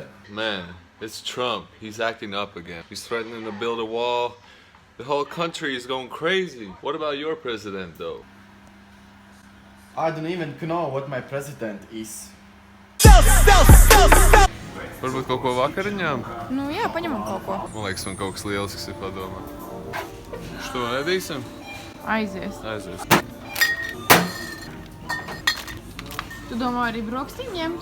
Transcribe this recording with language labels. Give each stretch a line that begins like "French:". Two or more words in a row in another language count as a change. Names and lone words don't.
English: Man, it's Trump. He's acting up again. He's threatening to build a wall. The whole country is going crazy. What about your president, though? I don't even know what my president is.
Latvian: Varbūt kaut ko vakariņām? Nu jā, paņemam kaut ko. Man liekas, man kaut kas lielisks ir padomā. Što ēdīsim? Aizies. Tu domā arī brokstīm ņemt?